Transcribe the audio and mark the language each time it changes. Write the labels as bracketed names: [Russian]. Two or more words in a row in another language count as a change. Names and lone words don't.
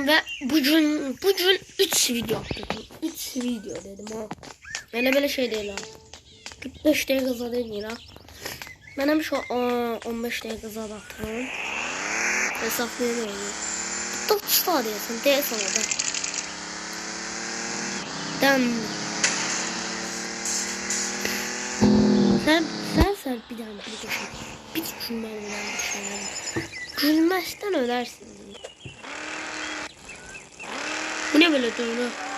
[Azerbaijani] Və bugün 3 video atdım. 3 video dedim ha. Belə şey deyil ha. 45 dəqiqə zad eləyir ha. Mən həmişə 15 dəqiqə zad atıram. Hesablayamıyorum. 9 da deyəsən o da. [Turkish] Sen bir daha bir düşünmeden gülmezden ölersin. Bu ne böyle dönüyor?